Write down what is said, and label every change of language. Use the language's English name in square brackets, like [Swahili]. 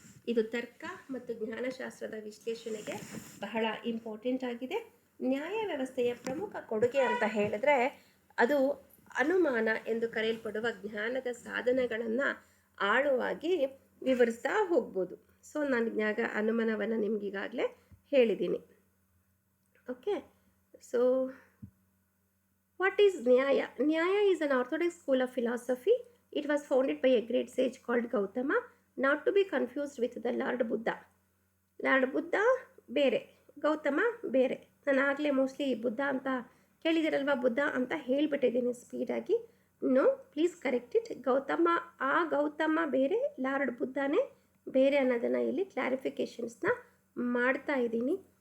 [Kannada] ಇದು ತರ್ಕ ಮತ್ತು ಜ್ಞಾನಶಾಸ್ತ್ರದ ವಿಶ್ಲೇಷಣೆಗೆ ಬಹಳ ಇಂಪಾರ್ಟೆಂಟ್ ಆಗಿದೆ. ನ್ಯಾಯ ವ್ಯವಸ್ಥೆಯ ಪ್ರಮುಖ ಕೊಡುಗೆ ಅಂತ ಹೇಳಿದ್ರೆ ಅದು ಅನುಮಾನ ಎಂದು ಕರೆಯಲ್ಪಡುವ ಜ್ಞಾನದ ಸಾಧನಗಳನ್ನು ಆಳವಾಗಿ ವಿವರಿಸ್ತಾ ಹೋಗ್ಬೋದು. ಸೊ ನಾನು ಅನುಮಾನವನ್ನು ನಿಮಗೀಗಾಗಲೇ ಹೇಳಿದ್ದೀನಿ. [English] Okay, so what is Nyaya? Nyaya is an orthodox school of philosophy. It was founded by a great sage called Gautama, not to be confused with the Lord Buddha. [Kannada] Lord Buddha ಬೇರೆ, ಗೌತಮ ಬೇರೆ. ನಾನು ಆಗಲೇ mostly Buddha ಅಂತ ಕೇಳಿದಿರಲ್ವ, ಬುದ್ಧ ಅಂತ ಹೇಳಿಬಿಟ್ಟಿದ್ದೀನಿ ಸ್ಪೀಡಾಗಿ. [English] No, please correct it. [Kannada] Gautama ಬೇರೆ, lord ಬುದ್ಧನೇ ಬೇರೆ ಅನ್ನೋದನ್ನು ಇಲ್ಲಿ ಕ್ಲಾರಿಫಿಕೇಷನ್ಸ್ನ ಮಾಡ್ತಾ ಇದ್ದೀನಿ.